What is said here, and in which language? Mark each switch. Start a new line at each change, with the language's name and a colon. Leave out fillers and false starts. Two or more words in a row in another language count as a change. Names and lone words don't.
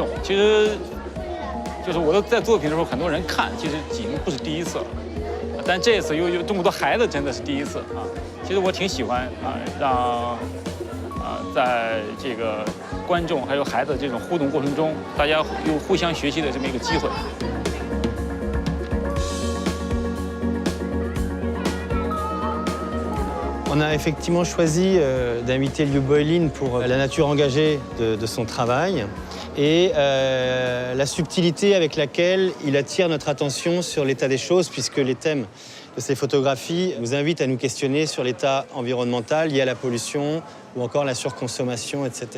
Chinese: 其实，就是我在作品的时候，很多人看，其实已经不是第一次了。但这次有这么多孩子，真的是第一次其实我挺喜欢让在这个观众还有孩子这种互动过程中，大家有互相学习的这么一个机会。
French: On a effectivement choisi d'inviter Lou Bolin pour la nature engagée de son travail et la subtilité avec laquelle il attire notre attention sur l'état des choses, puisque les thèmes de ces photographies nous invitent à nous questionner sur l'état environnemental lié à la pollution ou encore la surconsommation, etc.